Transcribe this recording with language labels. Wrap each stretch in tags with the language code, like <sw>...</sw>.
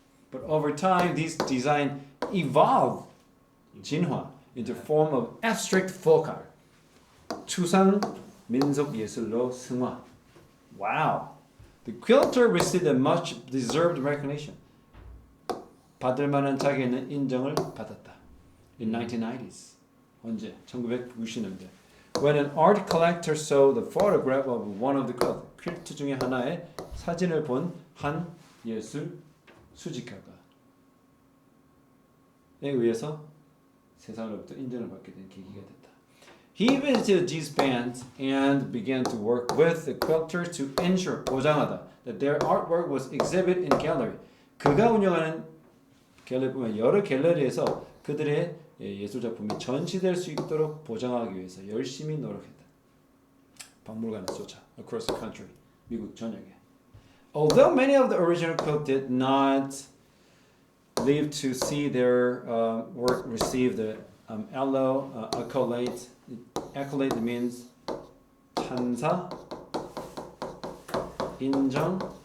<en>But over time, this design evolved, 진화, into form of abstract folk art.</en> <ko>추상 민속 예술로 승화.</ko> <en>Wow! The quilter received a much deserved recognition.</en> <ko>받을 만한 자기는 인정을 받았다.</ko> <en>In 1990s.</en> <ko>언제? 1990년대.</ko> <en>When an art collector saw the photograph of one of the</en> <ko>퀼트 중에 하나의 사진을 본 한 예술 수집가가 에 의해서 세상으로부터 인정을 받게 된 계기가 됐다.</ko> <en>He visited these bands and began to work with the quilters to ensure 보장하다 that their artwork was exhibited in gallery.</en> <ko>그가 운영하는 갤러리 여러 갤러리에서 그들의 예술 작품이 전시될 수 있도록 보장하기 위해서 열심히 노력했다. 박물관을 쫓아</ko> <en>across the country</en> <ko>미국 전역에.</ko> <en>Although many of the original quilt did not live to see their work receive the accolade. Accolade means</en> <ko>찬사, 인정.</ko>